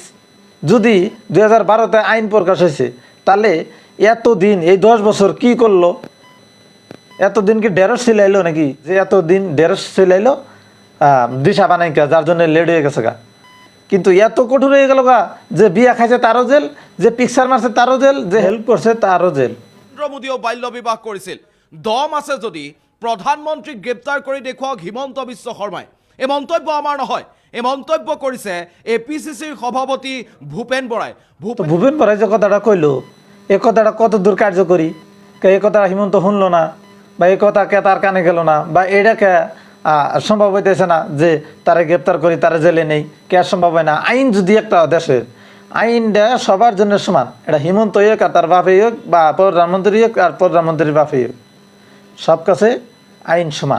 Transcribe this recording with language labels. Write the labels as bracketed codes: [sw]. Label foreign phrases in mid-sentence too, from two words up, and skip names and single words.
[bn] যদি 2012-তে আইন প্রকাশ হয়েছে, তাহলে এতদিন এই 10 বছর কি করলো? এতদিন কি ঢেঁড়স ছিলাইলো নাকি? যে এতদিন ঢেঁড়স ছিলাইলো দিশা বানাইকা, যার জন্য লেট হয়ে গেছে গা। কিন্তু এত কঠোর হয়ে গেল গা যে বিয়া খাইছে তারও জেল, যে পিকচার মারছে তারও জেল, যে হেল্প করছে তারও জেল। [as] নৰেন্দ্ৰ মোদীয়েও বাল্য বিবাহ কৰিছিল। দম আছে যদি প্ৰধানমন্ত্ৰীক গ্ৰেপ্তাৰ কৰি দেখুৱাওক হিমন্ত বিশ্ব শৰ্মাই। এই মন্তব্য আমাৰ নহয়, এই মন্তব্য কৰিছে APCCৰ সভাপতি ভূপেন বৰাই। [bn] ভূপেন বৰাই যে কথাটা কইলো, এই কথাটা কত দূর কার্যকরী? এই কথাটা হিমন্ত শুনলো না, বা এই কথা কে তার কানে গেল না, বা এটাকে সম্ভব হইতেছে না যে তারা গ্রেপ্তার করি তারা জেলে নেই, কে সম্ভব হয় না? আইন যদি একটা দেশের আইনটা সবার জন্য সমান, এটা হিমন্ত হোক আর তার বাপে হোক, বা প্রধানমন্ত্রী হোক আর প্রধানমন্ত্রীর বাপে হোক, সব কাছে আইন সমান।